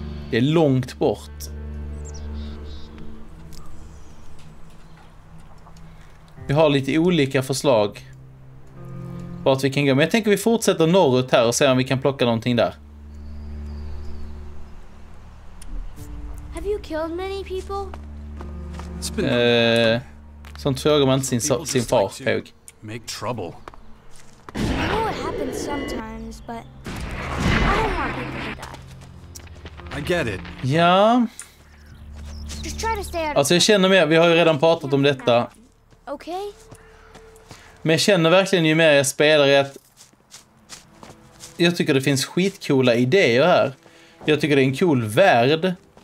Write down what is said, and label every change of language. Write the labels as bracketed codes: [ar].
[sv] Det är långt bort. Vi har lite olika förslag vart vi kan gå. Men jag tänker vi fortsätter norrut här och ser om vi kan plocka någonting där. [en] Have you killed many people? [sv] Sånt frågar man inte sin far, Peg. [en] Make trouble. I know it happens sometimes, but I don't want people to die. I get it. [sv] Ja. [en] Just try to stay out of [sv] Alltså jag känner mer, vi har ju redan pratat om detta. [en] Okay? [sv] Men jag känner verkligen ju mer jag spelar att jag tycker det finns skitcoola idéer här. Jag tycker det är en cool värld.